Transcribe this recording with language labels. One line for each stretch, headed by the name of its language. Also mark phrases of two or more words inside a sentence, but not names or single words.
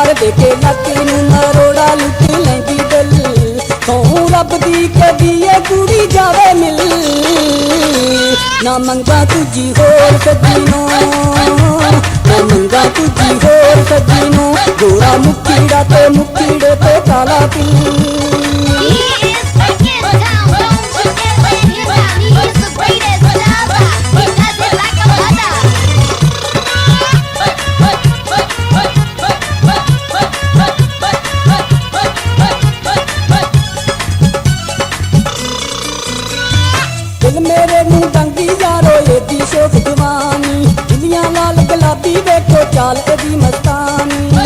Punjabi: ਦੇਖੇ ਲੱਕੇ ਨੂੰ ਮਰੋੜਾ ਲੁੱਟ ਲੈਂਦੀ ਦਿਲ, ਸੌ ਰੱਬ ਦੀ ਕਦੀ ਯੇ ਕੁੜੀ ਜਾਵੇ ਮਿਲ, ਨਾ ਮੰਗਾ ਤੁਝੀ ਹੋਰ ਸਜੀਨੋ, ਨਾ ਮੰਗਾ ਤੁਝੀ ਹੋਰ ਸਜੀਨੋ, ਗੋਰਾ ਮੁਖੜਾ ਤੋ ਮੁਖੜੇ ਤੋ ਕਾਲਾ ਤਿਲ।
English: He is back in town, don't you ever let him down. He's the greatest lover, he does it like no other.
Punjabi: ਦਿਲ ਮੇਰੇ ਨੂੰ ਦੰਗੀ ਯਾਰੋ ਏਦੀ ਸ਼ੋਕ ਦੀਵਾਨੀ, ਦੁਨੀਆ ਲਾਲ ਗੁਲਾਬੀ ਵੇਖੋ ਚਾਲ ਏਦੀ ਮਸਤਾਨੀ।